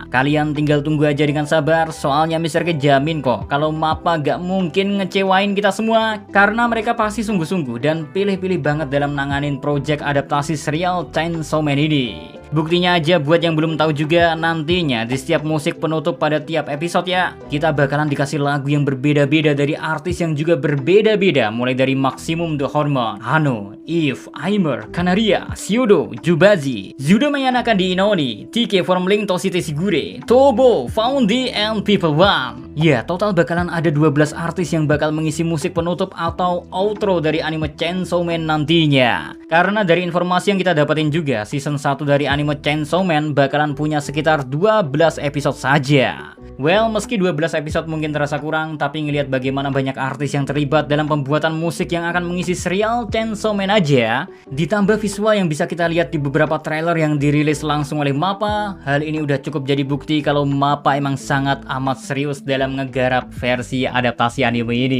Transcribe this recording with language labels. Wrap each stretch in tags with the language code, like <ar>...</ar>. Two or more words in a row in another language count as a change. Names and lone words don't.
<id>Kalian tinggal tunggu aja dengan sabar, soalnya Mr. K jamin kok kalau MAPPA gak mungkin ngecewain kita semua, karena mereka pasti sungguh-sungguh dan pilih-pilih banget dalam nanganin project adaptasi serial Chainsaw Man ini. Buktinya aja buat yang belum tahu juga, nantinya di setiap musik penutup pada tiap episode ya, kita bakalan dikasih lagu yang berbeda-beda dari artis yang juga berbeda-beda, mulai dari Maximum The Hormone, Hano, Eve, Aimer, Kanaria, Shiodo, Jubazi, Zudo Mayanaka di Inoni, TK Formling Toshite Shigure, Tobo, Foundi, and People One. Ya, total bakalan ada 12 artis yang bakal mengisi musik penutup atau outro dari anime Chainsaw Man nantinya. Karena dari informasi yang kita dapetin juga, season 1 dari anime Chainsaw Man bakalan punya sekitar 12 episode saja. Well, meski 12 episode mungkin terasa kurang, tapi ngelihat bagaimana banyak artis yang terlibat dalam pembuatan musik yang akan mengisi serial Chainsaw Man aja, ditambah visual yang bisa kita lihat di beberapa trailer yang dirilis langsung oleh MAPPA, hal ini udah cukup jadi bukti kalau MAPPA emang sangat amat serius dalam ngegarap versi adaptasi anime ini.</id>